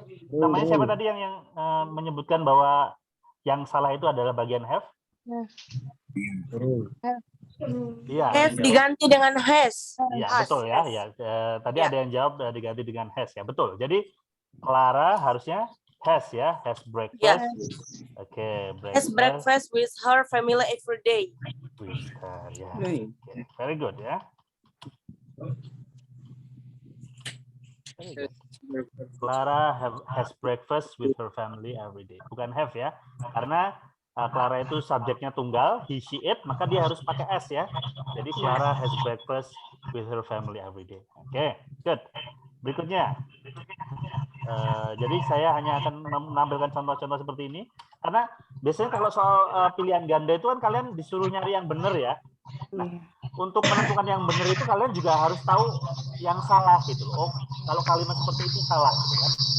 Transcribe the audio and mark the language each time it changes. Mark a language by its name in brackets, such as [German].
[Indonesian] Namanya siapa tadi yang menyebutkan bahwa yang salah itu adalah bagian have? Iya. Have diganti dengan has. Iya, Has, betul ya. has. Ya, tadi Ya. ada yang jawab diganti dengan has ya. Betul. Jadi Clara harusnya has ya, [English] has breakfast. [Indonesian] Ya. Oke, [English] Has breakfast with her family every day. with her, ya. Hey. Oke, very good ya. Very good. Clara has breakfast with her family every day. [Indonesian] Bukan have ya, karena Clara itu subjeknya tunggal, [English] he, she, it, [Indonesian] maka dia harus pakai s ya. [English] Jadi Clara has breakfast with her family every day. Oke, good. [Indonesian] Berikutnya, jadi saya hanya akan menampilkan contoh-contoh seperti ini, karena biasanya kalau soal pilihan ganda itu kan kalian disuruh nyari yang benar ya. Nah, untuk menentukan yang benar itu kalian juga harus tahu yang salah gitu loh. Oh, kalau kalimat seperti itu salah gitu kan.